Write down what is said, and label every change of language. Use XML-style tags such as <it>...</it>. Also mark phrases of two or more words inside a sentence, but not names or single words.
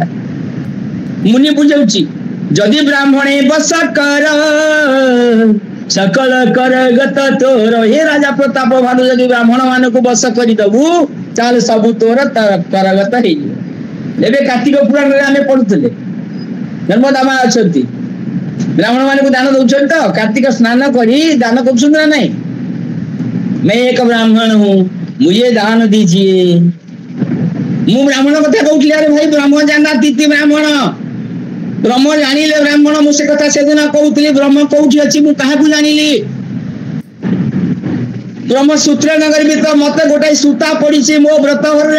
<or>ମୁନି ବୁଝାଉଛି ଯଦି ବ୍ରାହ୍ମଣେ ବସ କର ସକଳ କର ଗତ ତୋର। ହେ ରାଜା ପ୍ରତାପ ଭାନୁ ଯଦି ବ୍ରାହ୍ମଣ ମାନଙ୍କୁ ବସ କରିଦବୁ ତାହେଲେ ସବୁ ତୋର କରଗତ ହେଇଯିବ। ଏବେ କାର୍ତ୍ତିକ ପୁରାଣରେ ଆମେ ପଢୁଥିଲେ ନର୍ମଦା ମା ଅଛନ୍ତି, ବ୍ରାହ୍ମଣ ମାନଙ୍କୁ ଦାନ ଦଉଛନ୍ତି ତ, କାର୍ତ୍ତିକ ସ୍ନାନ କରି ଦାନ କରୁଛନ୍ତି ନା ନାଇଁ।</or> <hi>मैं एक ब्राह्मण हूँ, मुझे दान दीजिए।</hi> <or>ମୁଁ ବ୍ରାହ୍ମଣ କଥା କହୁଥିଲି। ଆରେ ଭାଇ ବ୍ରହ୍ମ ଜାଣିନାହାନ୍ତି ବ୍ରାହ୍ମଣ, ବ୍ରହ୍ମ ଜାଣିଲେ ବ୍ରାହ୍ମଣ। ମୁଁ ସେ କଥା ସେଦିନ କହୁଥିଲି, ବ୍ରହ୍ମ କୋଉଠି ଅଛି ମୁଁ କାହାକୁ ଜାଣିଲି। ବ୍ରହ୍ମ ସୂତ୍ର ନଗରୀ ଭିତରେ ମତେ ଗୋଟାଏ ସୂତା ପଡିଛି ମୋ ବ୍ରତ ଘରରେ।</or>